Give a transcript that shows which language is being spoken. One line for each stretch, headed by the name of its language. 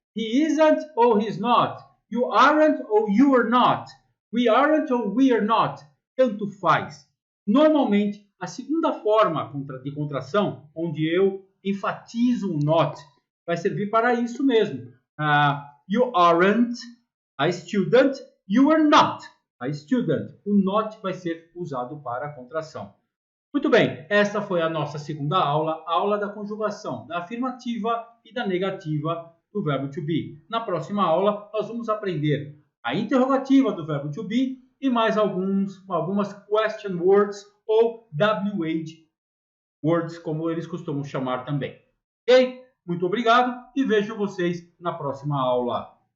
English: He isn't ou he's not? You aren't ou you are not? We aren't ou we are not?
Portuguese: Tanto faz. Normalmente, a segunda forma de contração, onde eu enfatizo o not, vai servir para isso mesmo.
English: You aren't a student, you are not a student.
Portuguese: O not vai ser usado para a contração. Muito bem, essa foi a nossa segunda aula, a aula da conjugação da afirmativa e da negativa do verbo to be. Na próxima aula, nós vamos aprender a interrogativa do verbo to be e mais algumas question words ou WH words, como eles costumam chamar também. Ok? Muito obrigado e vejo vocês na próxima aula.